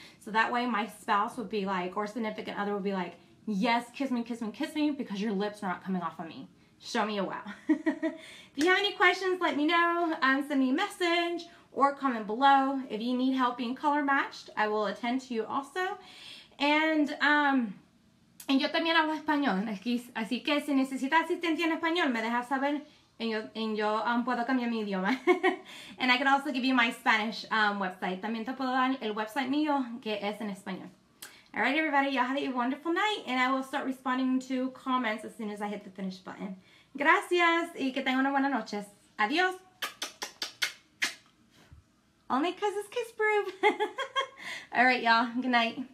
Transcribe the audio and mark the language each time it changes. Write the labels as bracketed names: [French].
[English] So that way my spouse would be like, or significant other would be like, yes, kiss me, kiss me, kiss me, because your lips are not coming off on me. Show me a wow. If you have any questions, let me know. Send me a message or comment below. If you need help being color matched, I will attend to you also. [Spanish] And yo también hablo español, así que si necesitas asistencia en español, me dejas saber en yo puedo cambiar mi idioma. [English] And I can also give you my Spanish website. [Spanish] También te puedo dar el website mío que es en español. [English] Alright, everybody, y'all have a wonderful night, and I will start responding to comments as soon as I hit the finish button. [Spanish] Gracias, y que tengan una buena noche. Adiós. [English] Only because it's kiss proof. Alright, y'all. Good night.